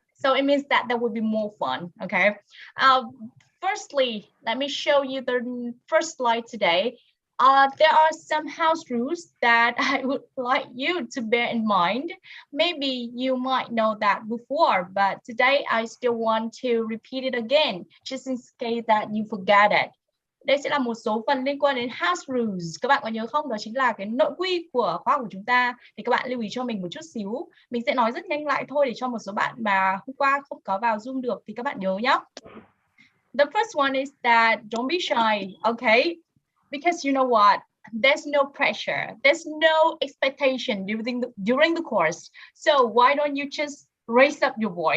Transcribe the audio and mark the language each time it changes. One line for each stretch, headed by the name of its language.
English: So it means that there will be more fun. Okay. Firstly, let me show you the first slide today. There are some house rules that I would like you to bear in mind. Maybe you might know that before, but today I still want to repeat it again, just in case that you forget it.
Vietnamese: Đây sẽ là một số phần liên quan đến house rules. Các bạn có nhớ không? Đó chính là cái nội quy của khóa của chúng ta. Thì các bạn lưu ý cho mình một chút xíu. Mình sẽ nói rất nhanh lại thôi để cho một số bạn mà hôm qua không có vào Zoom được thì các bạn nhớ nhé.
English: The first one is that don't be shy, okay? Because you know what? There's no pressure. There's no expectation during the course. So why don't you just raise up your voice